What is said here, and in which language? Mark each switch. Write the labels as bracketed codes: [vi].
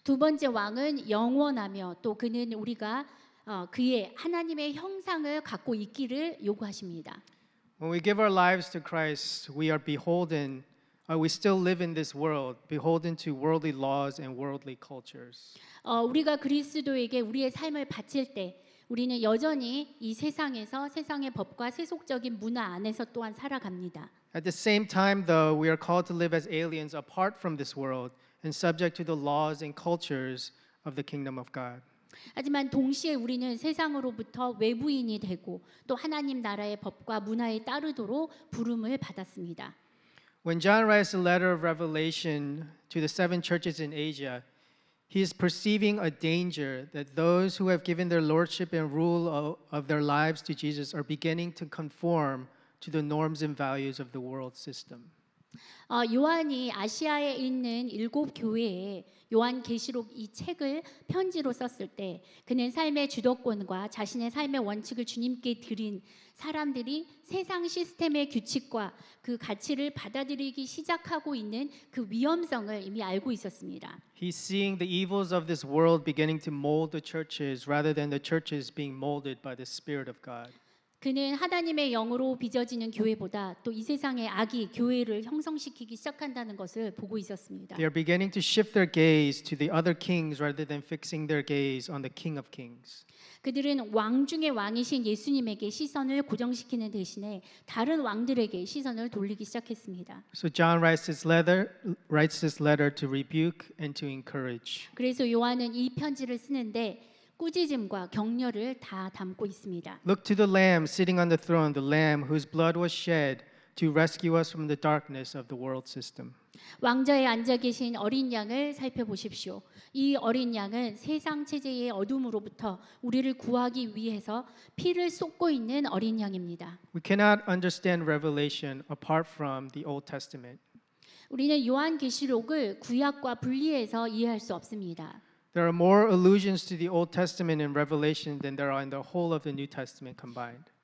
[ko] 두 번째 왕은 영원하며 또 그는 우리가 그의 하나님의 형상을 갖고 있기를 요구하십니다. [en] When we give our lives to Christ, we are beholden. We still live in this world, beholden to worldly laws and worldly cultures. [ko] 우리가 그리스도에게 우리의 삶을 바칠 때 우리는 여전히 이 세상에서 세상의 법과 세속적인 문화 안에서 또한 살아갑니다. [en] At the same time, though, we are called to live as aliens apart from this world and subject to the laws and cultures of the kingdom of God. [ko] 하지만 동시에 우리는 세상으로부터 외부인이 되고 또 하나님 나라의 법과 문화에 따르도록 부름을 받았습니다. [en] When John writes the letter of Revelation to the seven churches in Asia, he is perceiving a danger that those who have given their lordship and rule of their lives to Jesus are beginning to conform to the norms and values of the world system. [ko] 요한이 아시아에 있는 7 교회에 요한계시록 이 책을 편지로 썼을 때 그는 삶의 주도권과 자신의 삶의 원칙을 주님께 드린 사람들이 세상 시스템의 규칙과 그 가치를 받아들이기 시작하고 있는 그 위험성을 이미 알고 있었습니다. [en] He's seeing the evils of this world beginning to mold the churches rather than the churches being molded by the Spirit of God. [ko] 그는 하나님의 영으로 빚어지는 교회보다 또 이 세상의 악이 교회를 형성시키기 시작한다는 것을 보고 있었습니다. [en] They are beginning to shift their gaze to the other kings rather than fixing their gaze on the King of Kings. [ko] 그들은 왕 중의 왕이신 예수님에게 시선을 고정시키는 대신에 다른 왕들에게 시선을 돌리기 시작했습니다. [en] So John writes this letter to rebuke and to encourage. [ko] 그래서 요한은 이 편지를 쓰는데 꾸짖음과 격려를 다 담고 있습니다. [en] Look to the Lamb sitting on the throne, the Lamb whose blood was shed to rescue us from the darkness of the world system. [ko] 왕좌에 앉아 계신 어린 양을 살펴보십시오. 이 어린 양은 세상 체제의 어둠으로부터 우리를 구하기 위해서 피를 쏟고 있는 어린 양입니다. [en] We cannot understand Revelation apart from the Old Testament. [ko] 우리는 요한계시록을 구약과 분리해서 이해할 수 없습니다. [en] There are more allusions to the Old Testament in Revelation than there are in the whole of the New Testament combined.